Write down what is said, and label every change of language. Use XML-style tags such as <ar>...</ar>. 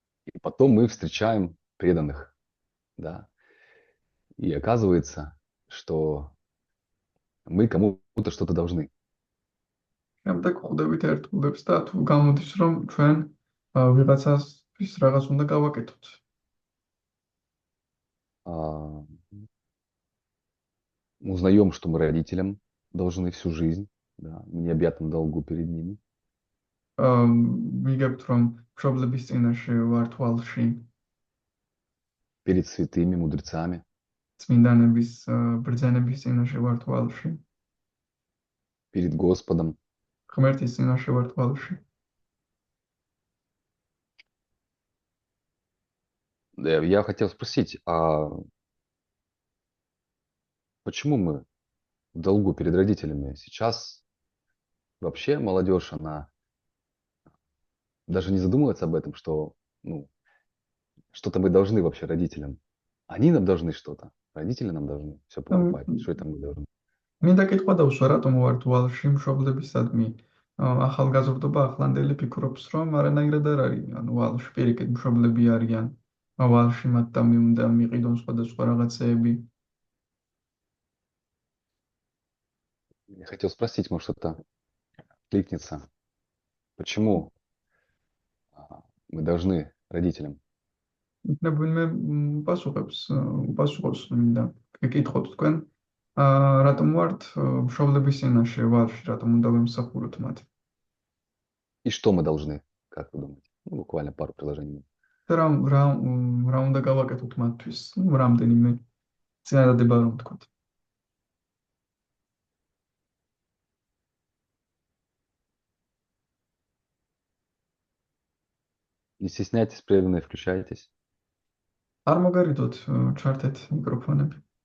<ru>И потом мы встречаем преданных, да. И оказывается, что мы кому-то что-то должны.</ru> <ka>შემდეგ ხვდებით ერთგულებს და თუ გამოდის, რომ ჩვენ ვიღაცას რაღაც უნდა გავაკეთოთ.</ka> <ru>Узнаем, что мы родителям должны всю жизнь, да, в необъятном долгу перед ними.</ru> <ka>ვიგებთ, რომ მშობლების წინაშე ვართ ვალში.</ka> <ru>Перед святыми мудрецами.</ru> <ka>წმინდანების ბრძანების წინაშე ვართ ვალში.</ka> <ru>Перед Господом.</ru> <ka>ღმერთის წინაშე ვართ ვალში.</ka> <ru>Я хотел спросить, а почему мы в долгу перед родителями? Сейчас вообще молодежь, она даже не задумывается об этом, что что-то мы должны вообще родителям. Они нам должны что-то, родители нам должны все покупать. Что это мы должны?</ru> <ka>მინდა კითხვა დავსვა, რატომ ვართ ვალში მშობლებისადმი? ახალგაზრდობა ახლანდელი ფიქრობს, რომ არანაირად არ არის, ანუ ვალში პირიქით მშობლები არიან. ვალში მათთან უნდა მიყიდონ სხვადასხვა რაღაცეები.</ka> <ru>Я хотел спросить, может, это кликнется. Почему мы должны родителям?</ru> <ka>იქნებ ვინმე უპასუხოს მინდა გეკითხოთ თქვენ, რატომ ვართ მშობლების წინაშე ვალში, რატომ უნდა ვემსახუროთ მათ?</ka> <ru>И что мы должны, как вы думаете? Ну, буквально пару предложений.</ru> <ka>რა უნდა გავაკეთოთ მათთვის? რამდენიმე წინადადება რომ თქვათ.</ka> <ru>Не стесняйтесь, преданные, включайтесь.</ru> <ka>არ მოგარიდოთ ჩართეთ მიკროფონები.</ka>